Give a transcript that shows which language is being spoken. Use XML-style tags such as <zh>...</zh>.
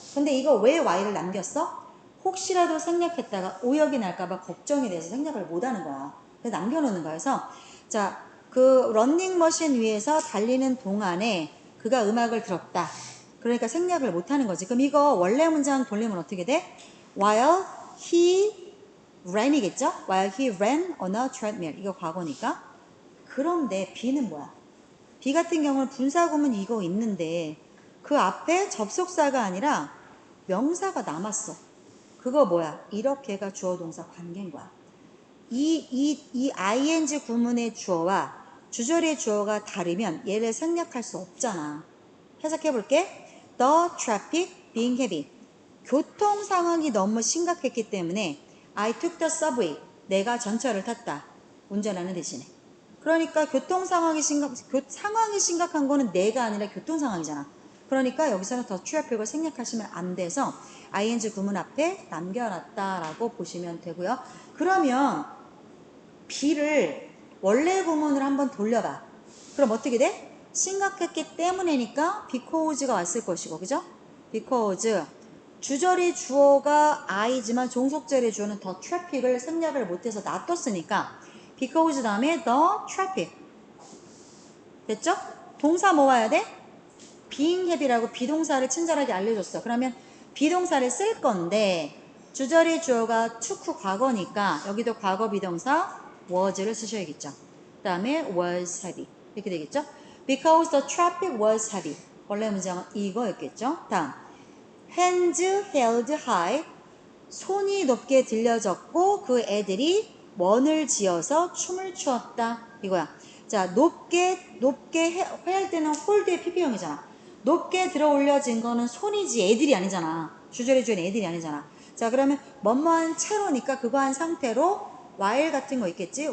<ko>근데 이거 왜 while을 남겼어? 혹시라도 생략했다가 오역이 날까봐 걱정이 돼서 생략을 못하는 거야. 그래서 남겨놓는 거야. 그래서 자, 그 러닝머신 위에서 달리는 동안에 그가 음악을 들었다. 그러니까 생략을 못하는 거지. 그럼 이거 원래 문장 돌리면 어떻게 돼?</ko> <en>While he ran이겠죠? While he ran on a treadmill.</en> <ko>이거 과거니까. 그런데 B는 뭐야? B 같은 경우는 분사구문 이거 있는데 그 앞에 접속사가 아니라 명사가 남았어. 그거 뭐야? 이렇게가 주어 동사 관계인 거야. 이 ing 구문의 주어와 주절의 주어가 다르면 얘를 생략할 수 없잖아. 해석해 볼게.</ko> <en>The traffic being heavy.</en> <ko>교통 상황이 너무 심각했기 때문에</ko> <en>I took the subway.</en> <ko>내가 전철을 탔다. 운전하는 대신에. 그러니까 교통 상황이 심각한 거는 내가 아니라 교통 상황이잖아. 그러니까 여기서는 더 트래픽을 생략하시면 안 돼서 ing 구문 앞에 남겨놨다라고 보시면 되고요. 그러면 B를 원래 구문으로 한번 돌려봐. 그럼 어떻게 돼? 심각했기 때문에니까 because가 왔을 것이고, 그죠? because 주절의 주어가 I지만 종속절의 주어는 더 traffic을 생략을 못해서 놔뒀으니까 because 다음에 the traffic 됐죠? 동사 뭐 와야 돼? being heavy라고 비동사를 친절하게 알려줬어. 그러면 비동사를 쓸 건데 주절의 주어가 took 과거니까 여기도 과거 비동사 was를 쓰셔야겠죠. 그 다음에 was heavy 이렇게 되겠죠.</ko> <en>Because the traffic was heavy.</en> <ko>원래 문장은 이거였겠죠.</ko> <en>다음 hands held high.</en> <ko>손이 높게 들려졌고 그 애들이 원을 지어서 춤을 추었다. 이거야. 자, 높게 할 때는 홀드의 PP형이잖아. 높게 들어 올려진 거는 손이지 애들이 아니잖아. 주절의 주어는 애들이 아니잖아. 자, 그러면 뭐뭐한 채로니까 그거 한 상태로 while 같은 거 있겠지.</ko>